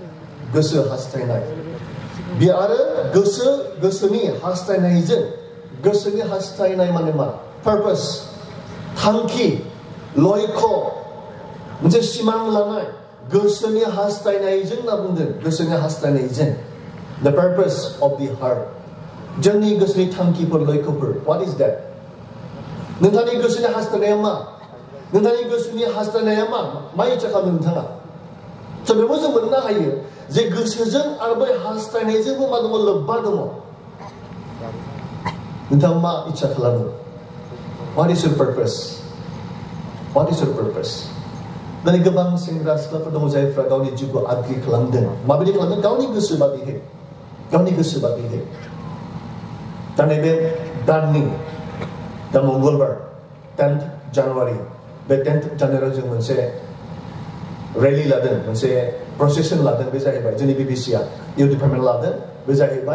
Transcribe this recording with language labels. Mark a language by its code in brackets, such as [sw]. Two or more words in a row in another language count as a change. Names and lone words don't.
[brx] बियो आरो गोसोनि हास्थायनाय माने मा पारपस थांखि लयख मोनसे सिमां लानाय गोसोनि हास्थायनायजों होनना बुंदों गोसोनि हास्थायनायजों [en] the purpose of the heart [brx] जोंनि गोसोनि थांखिफोर लयखफोर [en] what is that [brx] नोंथांनि गोसोनि हास्थायनाया मा नोंथांनि गोसोनि हास्थायनाया मा इच्ছা खालामो नोंथाङा स' बेखौ जों मोननो हायो जे गोसोजों आरो बै हास्थायनायजोंबो मा दङ लोब्बा दङ नोंथाङा मा इच्ছা खालामो [en] what is your purpose [brx] दिनै गोबां सेंग्रा सिख्लाफोर दङ जायफ्रा गावनि जिउखौ आद्रि खालामदों माबायदि खालामदों गावनि गोसो बादिहै दा नैबे दाननि दा मंगलबार 10th January बे 10th January जों मोनसे रेलि लादों मोनसे प्रसेसन लादों बे जाहैबाय जोंनि BBCआ इउ डिपार्टमेन्ट लादों बे जाहैबाय